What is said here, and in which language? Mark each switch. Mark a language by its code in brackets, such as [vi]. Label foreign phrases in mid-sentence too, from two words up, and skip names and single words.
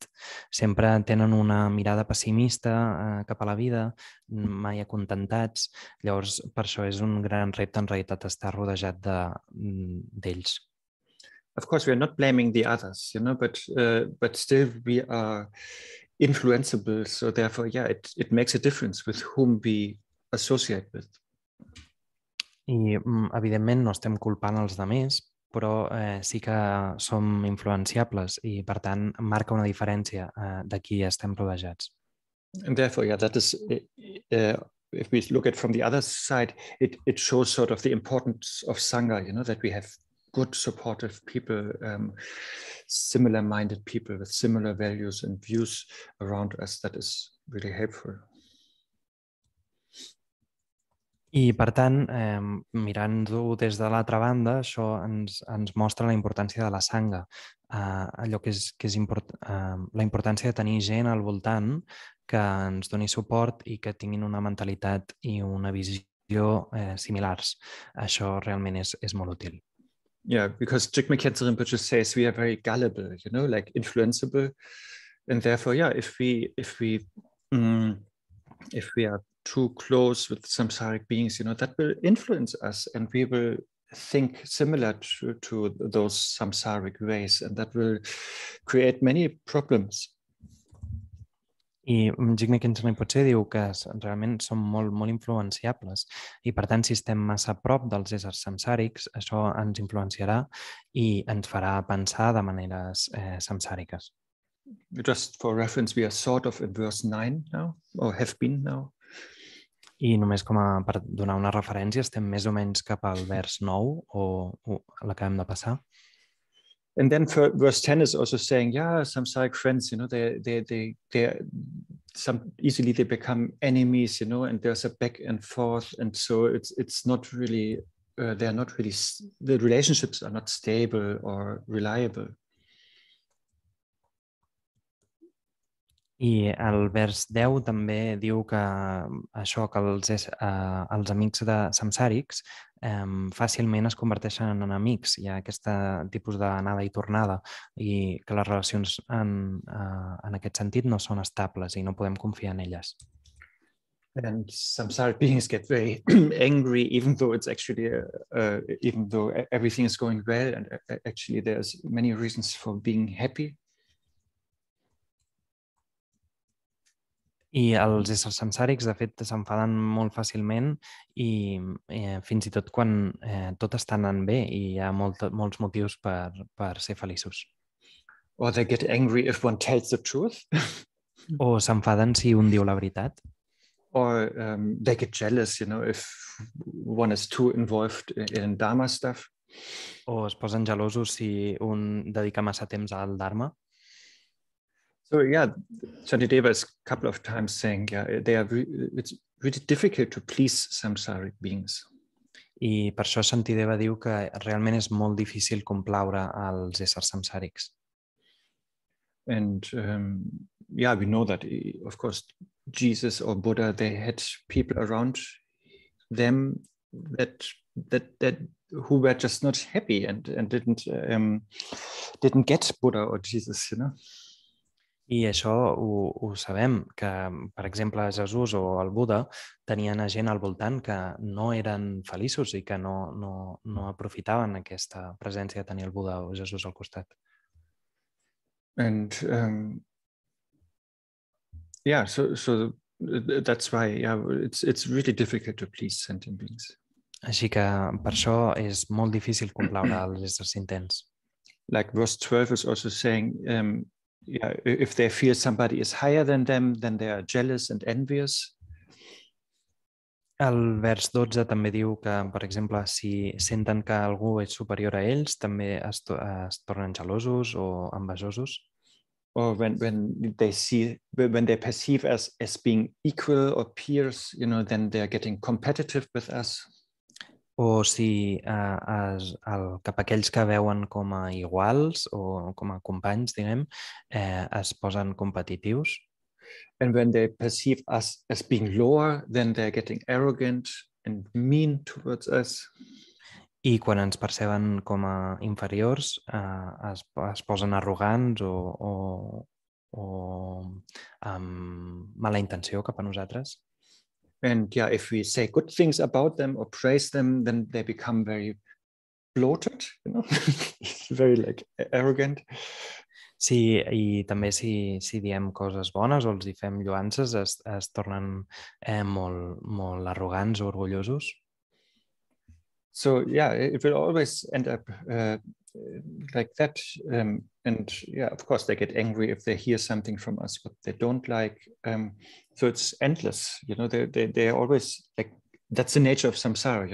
[ca] Sempre tenen una mirada pessimista cap a la vida, mai acontentats. Llavors, per això és un gran repte, en realitat, estar rodejat d'ells. [en] Of course, we are not blaming the others, but still we are influenceable. So therefore, it makes a difference with whom we associate with. [ca] I, evidentment, no estem culpant els altres, però sí que som influenciables i, per tant, marca una diferència de qui estem rodejats. [en] And therefore, that is, if we look at it from the other side, it shows sort of the importance of Sangha, that we have good, supportive people, similar-minded people with similar values and views around us. That is really helpful. [ca] I, per tant, mirant-ho des de l'altra banda, això ens mostra la importància de la Sangha, allò que és la importància de tenir gent al voltant que ens doni suport i que tinguin una mentalitat i una visió similars. Això realment és molt útil. [en] Yeah, because Khyentse Rinpoche says we are very gullible, influenceable, and therefore, if we are too close with samsaric beings, that will influence us, and we will think similar to those samsaric ways, and that will create many problems. [ca] I Khyentse Rinpoche diu que realment som molt, molt influenciables i, per tant, si estem massa a prop dels éssers samsàrics, això ens influenciarà i ens farà pensar de maneres samsàriques. [en] Just for reference, we are sort of in verse 9 now, or have been now. [ca] I només per donar una referència, estem més o menys cap al vers 9 o l'acabem de passar. [en] And then verse 10 is also saying, samsaric friends, easily they become enemies, and there's a back and forth, and so it's not really, they're not really, the relationships are not stable or reliable. [ca] I el vers 10 també diu que això, que els amics de samsàrics fàcilment es converteixen en enemics. Hi ha aquest tipus d'anada i tornada i que les relacions en aquest sentit no són estables i no podem confiar en elles. [en] And samsaric beings get very angry, even though it's actually, even though everything is going well, and actually there's many reasons for being happy. [ca] I els éssers samsàrics, de fet, s'enfaden molt fàcilment i fins i tot quan tot està anant bé i hi ha molts motius per ser feliços. [en] Or they get angry if one tells the truth. [ca] O s'enfaden si un diu la veritat. [en] Or they get jealous, if one is too involved in Dharma stuff. [ca] O es posen gelosos si un dedica massa temps al Dharma. [en] So Shantideva is a couple of times saying, it's really difficult to please samsaric beings. [ca] I per això Shantideva diu que realment és molt difícil complaure als éssers samsàrics. [en] And we know that, of course, Jesus or Buddha, they had people around them that who were just not happy and didn't get Buddha or Jesus, [ca] I això ho sabem, que, per exemple, Jesús o el Buda tenien gent al voltant que no eren feliços i que no aprofitaven aquesta presència de tenir el Buda o Jesús al costat. [en] And Yeah, so that's why, yeah, it's really difficult to please sentient beings. [ca] Així que per això és molt difícil complaure els éssers intents. [en] Like verse 12 is also saying, yeah, if they feel somebody is higher than them, then they are jealous and envious. [ca] El vers 12 també diu que, per exemple, si senten que algú és superior a ells, també es tornen gelosos o envejosos. [en] Or when they perceive us as being equal or peers, then they're getting competitive with us. [ca] O si cap a aquells que veuen com a iguals o com a companys, diguem, es posen competitius. [en] And when they perceive us as being lower, then they're getting arrogant and mean towards us. [ca] I quan ens perceben com a inferiors, es posen arrogants o amb mala intenció cap a nosaltres. [en] And yeah, if we say good things about them or praise them, then they become very bloated, very like arrogant. [ca] Sí, i també si diem coses bones o els hi fem lloances, es tornen molt arrogants o orgullosos. [en] So yeah, it will always end up like that. And yeah, of course, they get angry if they hear something from us what they don't like. So it's endless. They're always like, that's the nature of samsara.